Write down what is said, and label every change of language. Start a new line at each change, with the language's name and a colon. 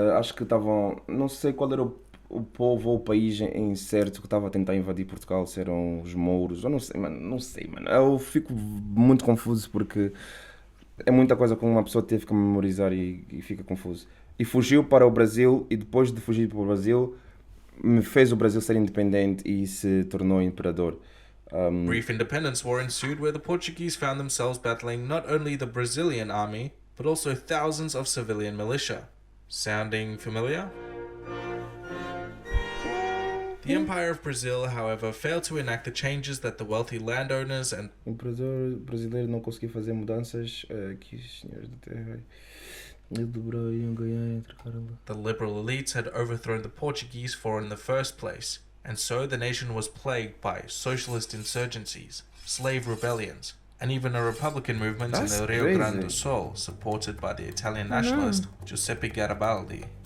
Portuguese: Acho que estavam, não sei qual era o povo ou o país em certo que estava a tentar invadir Portugal, se eram os mouros, eu não sei, mano. Eu fico muito confuso porque é muita coisa que uma pessoa teve que memorizar e fica confuso. E fugiu para o Brasil, e depois de fugir para o Brasil, fez o Brasil ser independente e se tornou imperador.
English: Brief independence war ensued, where the Portuguese found themselves battling not only the Brazilian army, but also thousands of civilian militia. Sounding familiar? The Empire of Brazil, however, failed to enact the changes that the wealthy landowners and
Portuguese: O imperador brasileiro não conseguiu fazer mudanças que os senhores da terra iam ganhar entre
English: the liberal elites had overthrown the Portuguese for in the first place, and so the nation was plagued by socialist insurgencies, slave rebellions, and even a republican movement in the Rio Grande do Sul, supported by the Italian nationalist Giuseppe Garibaldi.